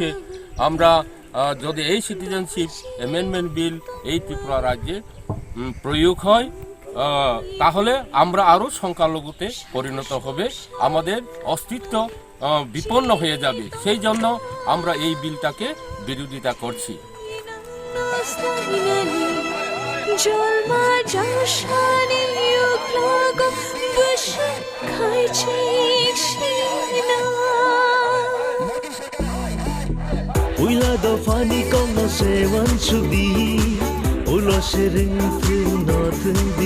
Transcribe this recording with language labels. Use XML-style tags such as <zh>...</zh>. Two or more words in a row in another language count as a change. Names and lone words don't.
<bn>আমরা যদি এই সিটিজেনশিপ অ্যামেন্ডমেন্ট বিল এই ত্রিপুরা রাজ্যে প্রয়োগ হয় তাহলে আমরা আরও সংখ্যালঘুতে পরিণত হবে, আমাদের অস্তিত্ব বিপন্ন হয়ে যাবে। সেই জন্য আমরা এই বিলটাকে বিরোধিতা করছি।</bn> <trp>Uila do fani kong na sewan sudi, ulo sering fil no tundi.</trp>